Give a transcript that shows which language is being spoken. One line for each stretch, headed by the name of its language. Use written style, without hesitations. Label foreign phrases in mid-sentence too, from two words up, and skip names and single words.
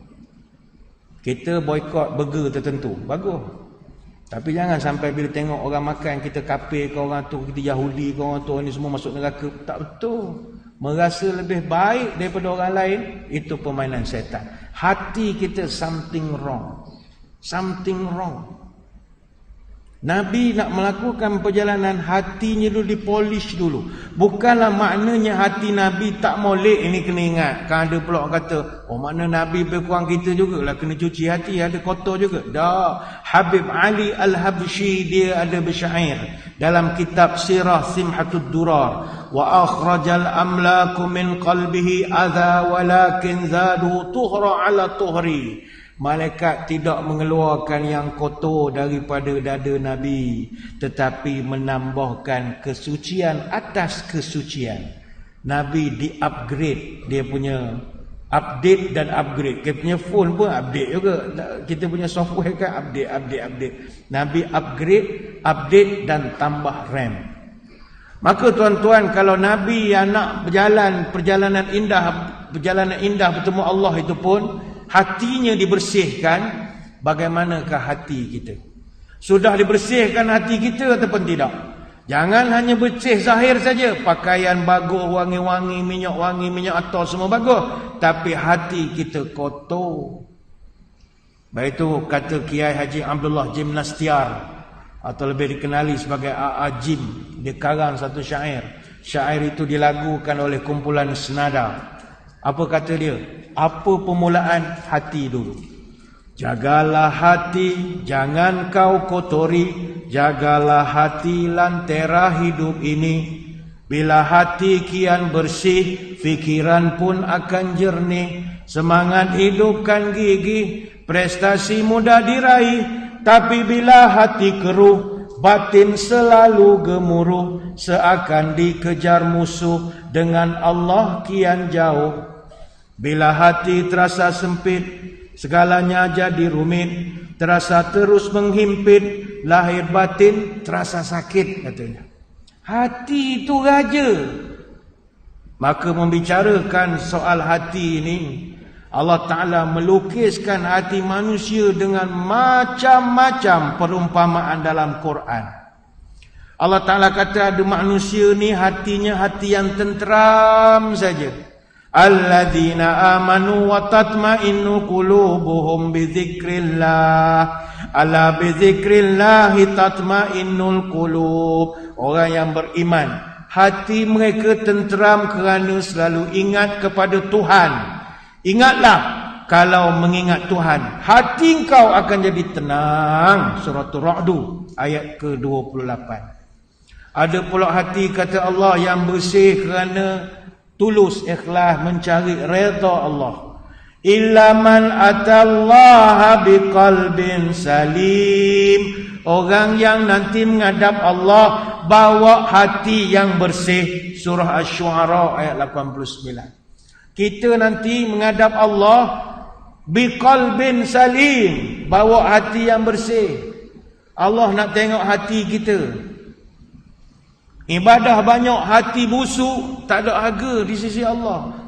Malay: Kita boykot burger tertentu, bagus. Tapi jangan sampai bila tengok orang makan, kita kafir ke orang tu, kita Yahudi ke orang tu, ni semua masuk neraka. Tak betul. Merasa lebih baik daripada orang lain, itu permainan syaitan. Hati kita
English: something wrong. Something wrong.
Malay: Nabi nak melakukan perjalanan, hatinya dulu dipolish dulu. Bukanlah maknanya hati Nabi tak molek. Ini kena ingat. Kan ada pula kata, oh makna Nabi lebih kurang kita jugalah, kena cuci hati, ada kotor juga. Dah. Habib Ali Al-Habsyi dia ada bersyair dalam kitab Sirah Simhatud Durar,
Arabic: وأخرج الأملاك من قلبه أذى ولكن زادوا طهرا على طهر.
Malay: Malaikat tidak mengeluarkan yang kotor daripada dada Nabi, tetapi menambahkan kesucian atas kesucian. Nabi di-upgrade, dia punya update dan upgrade. Kita punya phone pun update juga. Kita punya software kan update. Nabi update dan tambah RAM. Maka tuan-tuan, kalau Nabi yang nak berjalan perjalanan indah bertemu Allah itu pun hatinya dibersihkan, bagaimanakah hati kita? Sudah dibersihkan hati kita ataupun tidak? Jangan hanya bersih zahir saja, pakaian bagus, wangi-wangi, minyak atar semua bagus, tapi hati kita kotor. Baik itu kata Kiai Haji Abdullah Jim Nastiar, atau lebih dikenali sebagai A.A. Jim. Dia karang satu syair. Syair itu dilagukan oleh kumpulan senada. Apa kata dia? Apa permulaan? Hati dulu. Jagalah hati, jangan kau kotori. Jagalah hati lantera hidup ini. Bila hati kian bersih, fikiran pun akan jernih. Semangat hidup kan gigih, prestasi mudah diraih. Tapi bila hati keruh, batin selalu gemuruh. Seakan dikejar musuh, dengan Allah kian jauh. Bila hati terasa sempit, segalanya jadi rumit. Terasa terus menghimpit, lahir batin terasa sakit katanya. Hati itu raja. Maka membicarakan soal hati ini, Allah Ta'ala melukiskan hati manusia dengan macam-macam perumpamaan dalam Quran. Allah Ta'ala kata ada manusia ni hatinya hati yang tenteram saja.
Arabic: الذين آمنوا وتطمئن قلوبهم بذكر الله. ألا بذكر الله تطمئن القلوب.
Malay: Orang yang beriman, hati mereka tenteram kerana selalu ingat kepada Tuhan. Ingatlah, kalau mengingat Tuhan, hati engkau akan jadi tenang. Surah Ar-Ra'd ayat ke-28. Ada pula hati kata Allah yang bersih kerana tulus ikhlas mencari redha Allah.
Arabic: إلا من أتى الله بقلب سليم.
Malay: Orang yang nanti menghadap Allah bawa hati yang bersih. Surah Asy-Syu'ara ayat 89. Kita nanti menghadap Allah
Arabic: بقلب سليم,
Malay: bawa hati yang bersih. Allah nak tengok hati kita. Ibadah banyak, hati busuk, tak ada harga di sisi Allah.